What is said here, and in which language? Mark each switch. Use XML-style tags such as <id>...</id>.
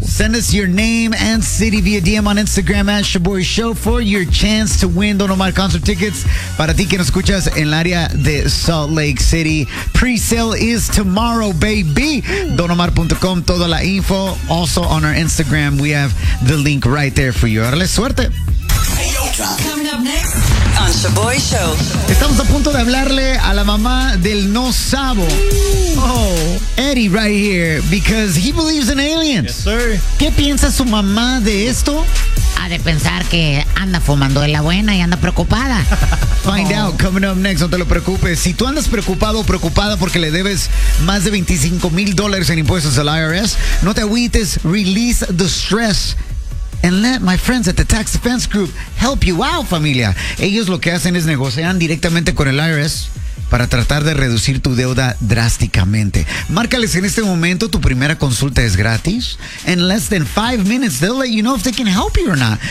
<en>Send us your name and city via DM on Instagram at shaboyshow for your chance to win Don Omar concert tickets.</en> <es>Para ti que nos escuchas en el área de Salt Lake City,</es> <en>pre-sale is tomorrow, baby. DonOmar.com,</en> <es>toda la info.</es> <en>Also on our Instagram, we have the link right there for you.</en> <es>Darle suerte.</es> <en>Coming up next on Shaboy Show.</en> <es>Estamos a punto de hablarle a la mamá del no sabo.</es> <en>Oh, Eddie right here, because he believes in aliens. Yes, sir.</en> <es>¿Qué piensa su mamá de esto? Ha de pensar que anda fumando de la buena y anda preocupada.</es> <en>Find out, coming up next,</en> <es>no te lo preocupes. Si tú andas preocupado o preocupada porque le debes más de $25,000 en impuestos al IRS, no te agüites,</es> <en>release the stress. And let my friends at the Tax Defense Group help you out, familia.</en> <es>Ellos lo que hacen es negociar directamente con el IRS para tratar de reducir tu deuda drásticamente. Márcales en este momento, tu primera consulta es gratis.</es> <en>In less than 5 minutes, they'll let you know if they can help you or not.</en>